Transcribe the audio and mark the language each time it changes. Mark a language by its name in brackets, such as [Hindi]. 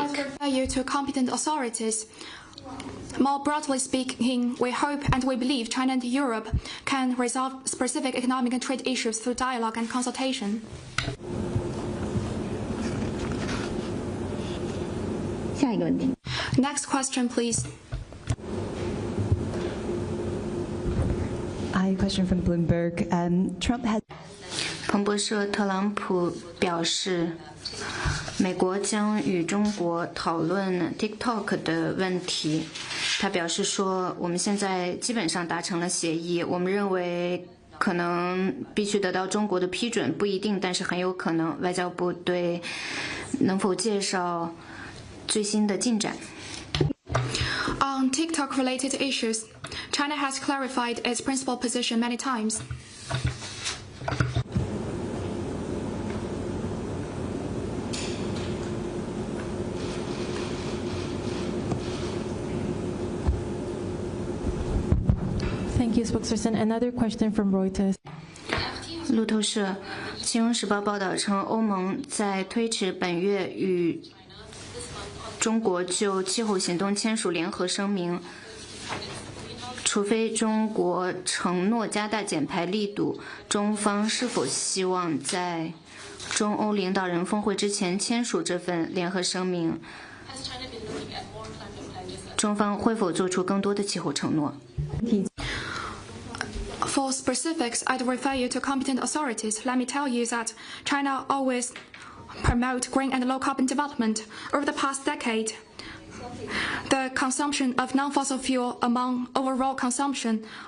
[English] I refer you to competent authorities. More broadly speaking, we hope and we believe China and Europe can resolve specific economic and trade issues through dialogue and consultation. [Chinese] 下一个问题。 [English] Next question, please. I have a question from Bloomberg. Trump has. [Chinese] 彭博社特朗普表示，美国将与中国讨论 TikTok 的问题。他表示说，我们现在基本上达成了协议。我们认为可能必须得到中国的批准，不一定，但是很有可能。外交部对能否介绍最新的进展？ [English] On TikTok-related issues, China has clarified its principal position many times. Thank you, spokesperson. Another question from Reuters. [Chinese] 路透社《金融时报》报道称，欧盟在推迟本月与中国就气候行动签署联合声明，除非中国承诺加大减排力度，中方是否希望在中欧领导人峰会之前签署这份联合声明？中方会否做出更多的气候承诺？ [English] For specifics, I'd refer you to competent authorities. Let me tell you that China always promote green and low-carbon development. Over the past decade, the consumption of non-fossil fuel among overall consumption